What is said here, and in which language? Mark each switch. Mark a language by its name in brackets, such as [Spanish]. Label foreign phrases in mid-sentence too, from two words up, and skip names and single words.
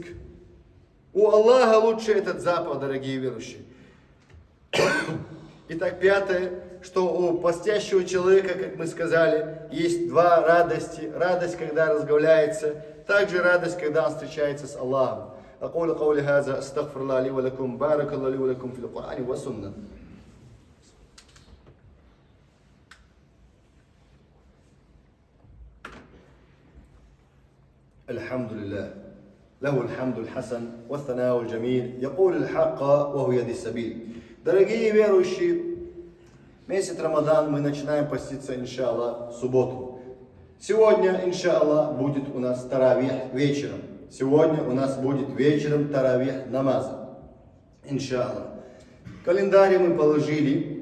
[Russian] У Аллаха лучше этот запах, дорогие верующие. Итак, пятое, что у постящего человека, как мы сказали, есть два радости. Радость, когда разговляется, также радость, когда он встречается с Аллахом. [Arabic] أقول قولي هذا أستغفر الله لي ولكم بارك الله لي ولكم في القرآن والسنة. الحمد لله له الحمد الحسن والثناء الجميل يقول الحق وهو يهدي السبيل. [Russian] Дорогие верующие, месяц Рамадан мы начинаем поститься, иншаллах, в субботу. Сегодня, иншаллах, будет у нас таравих вечером. Сегодня у нас будет вечером таравих намаза. Иншаллах. Календарь мы положили.